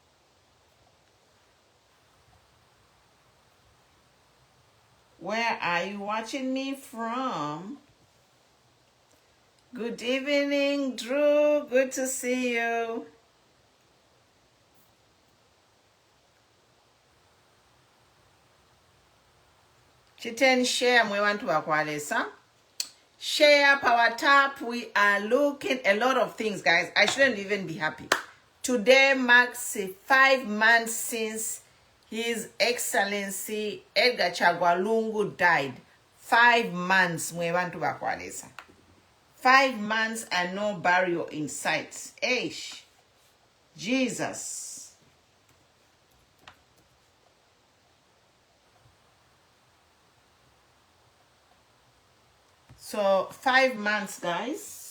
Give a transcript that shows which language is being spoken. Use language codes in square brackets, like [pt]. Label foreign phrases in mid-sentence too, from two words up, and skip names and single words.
[en] Where are you watching me from? Good evening, Drew. Good to see you. [bem] Chiten share mwe wantu wakwalesa. [en] Share, power tap. We are looking a lot of things, guys. I shouldn't even be happy. Today marks 5 months since His Excellency Edgar Lungu died. [bem] 5 months mwe wantu wakwalesa. [en] 5 months and no burial in sight. Eish. Jesus. So 5 months, guys.